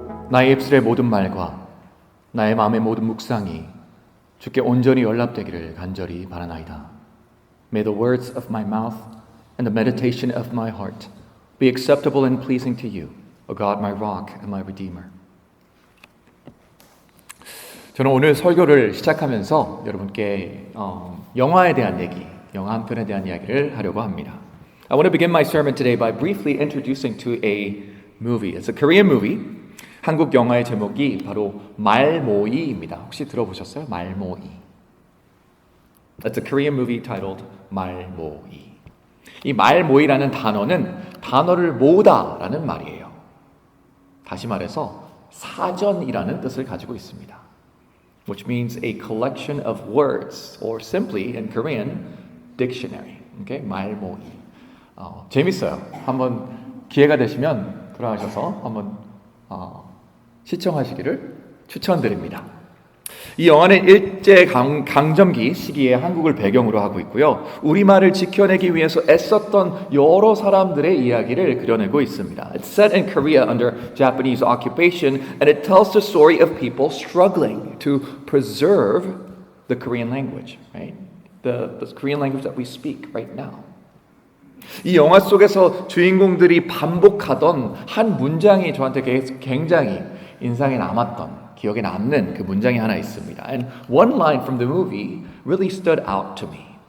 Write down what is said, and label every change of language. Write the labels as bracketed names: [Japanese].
[Korean] 나의 입술의 모든 말과 나의 마음의 모든 묵상이 주께 온전히 연락되기를 간절히 바라나이다. [English] May the words of my mouth and the meditation of my heart be acceptable and pleasing to you, O God, my rock and my redeemer. [Korean] 저는 오늘 설교를 시작하면서 여러분께 영화에 대한 얘기, 영화 한 편에 대한 이야기를 하려고 합니다. [English] I want to begin my sermon today by briefly introducing to a movie. It's a Korean movie. [Korean] 한국 영화의 제목이 바로 말모이입니다. 혹시 들어보셨어요? 말모이. [English] It's a Korean movie titled 말모이. [Korean] 이 말모이라는 단어는 단어를 모으다라는 말이에요. 다시 말해서 사전이라는 뜻을 가지고 있습니다. [English] Which means a collection of words, or simply in Korean, dictionary. [Korean] Okay? 말모이. 재밌어요. 한번 기회가 되시면 돌아가셔서 한번 시청하시기를 추천드립니다. 이 영화는 일제 강점기 시기에 한국을 배경으로 하고 있고요. 우리말을 지켜내기 위해서 애썼던 여러 사람들의 이야기를 그려내고 있습니다. [English] It's set in Korea under Japanese occupation and it tells the story of people struggling to preserve the Korean language, right? The Korean language that we speak right now. [Korean] 이 영화 속에서 주인공들이 반복하던 한 문장이 저한테 굉장히 인상에 남았던, 기억에 남는 그 문장이 하나 있습니다. [English] And one line from the movie really stood out to me.